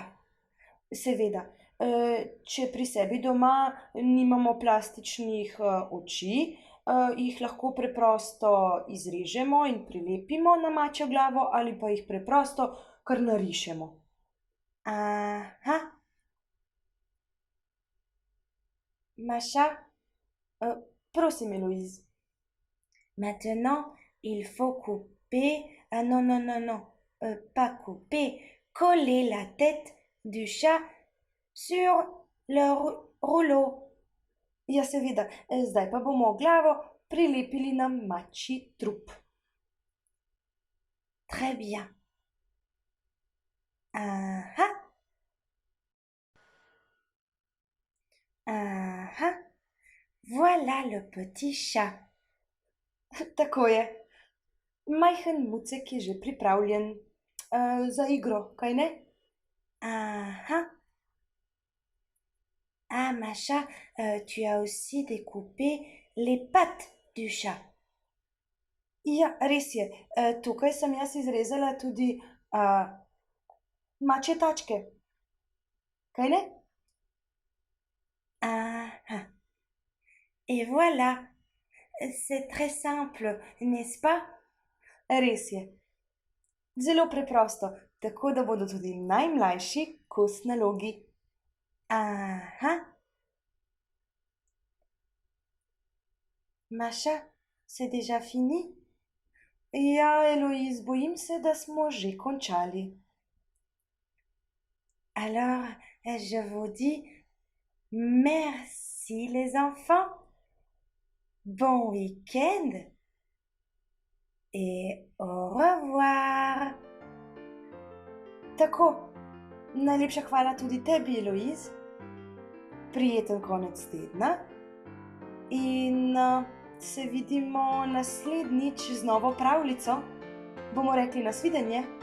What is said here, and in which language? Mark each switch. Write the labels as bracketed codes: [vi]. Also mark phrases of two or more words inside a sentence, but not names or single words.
[sl] Seveda, če pri sebi doma nimamo plastičnih oči, jih lahko preprosto izrežemo in prilepimo na mačjo glavo ali pa jih preprosto kar narišemo. Aha. Macha, Prosim, [fr] Héloïse. maintenant il faut couper. Ah non, non, non, non, pas couper, coller la tête du chat sur le rouleau. [sl] Ja, seveda, zdaj pa bomo glavo prilepili na mačji trup. [fr] Très bien. Aha. Aha. Voilà le petit chat. [sl] Tako je. Majhen mucek je že pripravljen za igro, kaj ne? Aha. [fr] Ah, Macha, tu as aussi découpé les pattes du chat. [sl] Ja, res je. Tukaj sem jaz izrezala tudi mačje tačke. Kaj ne? Ah. [fr] Et voilà, c'est très simple, n'est-ce pas? [sl] Res je. Zelo preprosto, tako da bodo tudi najmlajši kos nalogi. [fr] Ah. Macha, c'est déjà fini? [sl] Ja, Héloïse, bojim se, da smo že končali. [fr] Alors, je vous dis merci les enfants. Bon week-end et au revoir. [sl] Tako, najlepša hvala tudi tebi, Héloïse. Prijeten konec tedna in se vidimo naslednjič z novo pravljico. Bomo rekli nasvidenje.